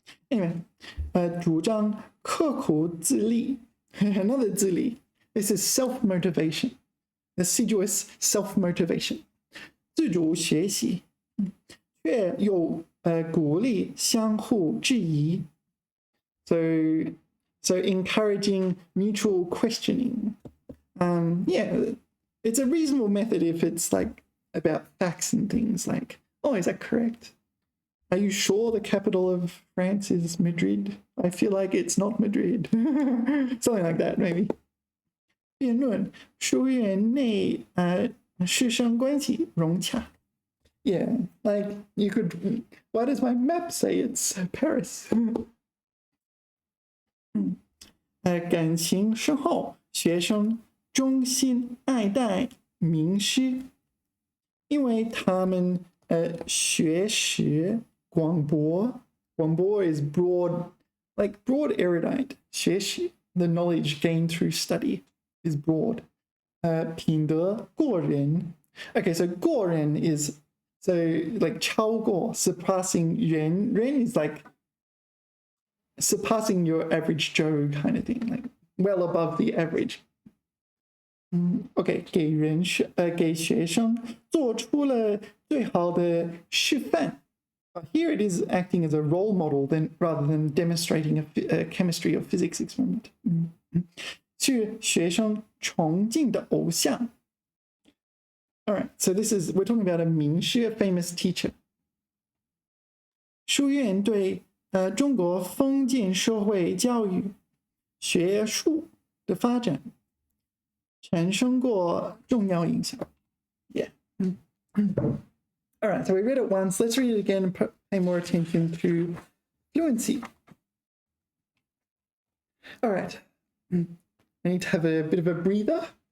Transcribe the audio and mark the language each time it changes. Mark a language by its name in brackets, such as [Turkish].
[English] Anyway, [Chinese] 主张刻苦自立 [English] Another 自立 This is self-motivation. Assiduous self-motivation. [Chinese] 自主学习却又鼓励相互质疑 [English] So encouraging mutual questioning. Yeah, it's a reasonable method if it's like about facts and things like, oh, is that correct? Are you sure the capital of France is Madrid? I feel like it's not Madrid. Something like that, maybe. [Chinese] 辩论书院内师生关系融洽 [English] Yeah, like you could. Why does my map say it's Paris? [Chinese] 感情深厚，学生衷心爱戴名师，因为他们学识广博。 [English] 广博 is broad, like broad erudite. 学识 the knowledge gained through study is broad. [Chinese] 品德过人。 [English] Okay, so 过人 is so like 超过 surpassing 人 is like surpassing your average Joe kind of thing, like well above the average. [Chinese] Okay, 给学生做出了最好的示范。 [English] Here it is acting as a role model rather than demonstrating a chemistry or physics experiment. [Chinese] 是学生崇敬的偶像。 [English] All right, so we're talking about a 名师 a famous teacher. [Chinese] 书院对中国封建社会教育学术的发展产生过重要影响。 [English] Yeah. All right, so we read it once. Let's read it again and pay more attention to fluency. All right. I need to have a bit of a breather.